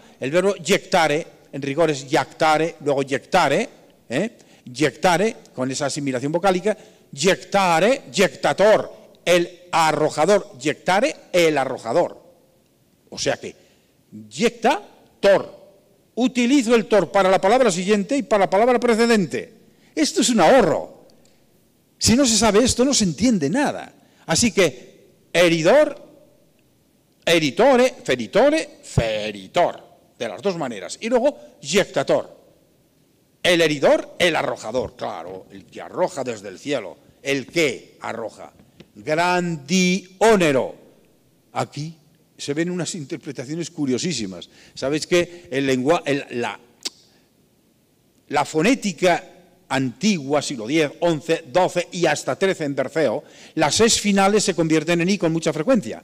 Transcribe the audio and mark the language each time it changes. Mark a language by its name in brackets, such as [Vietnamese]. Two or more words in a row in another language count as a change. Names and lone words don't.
[Spanish] El verbo yectare, en rigor es yactare, luego [Latin] yectare, yectare, [Spanish] con esa asimilación vocálica, [Latin] yectare, yectator, [Spanish] el arrojador, yectare, el arrojador. [Latin] O sea que, yecta, tor. [Spanish] Utilizo el tor para la palabra siguiente y para la palabra precedente. Esto es un ahorro. Si no se sabe esto, no se entiende nada. Así que, heridor, [Latin] eritore, feritore, feritor, [Spanish] de las dos maneras. Y luego, yectator. El heridor, el arrojador, claro, el que arroja desde el cielo, el que arroja. Grandionero. Aquí se ven unas interpretaciones curiosísimas. ¿Sabéis que la fonética antigua, siglo X, XI, XII y hasta XIII en Berceo, las es finales se convierten en i con mucha frecuencia?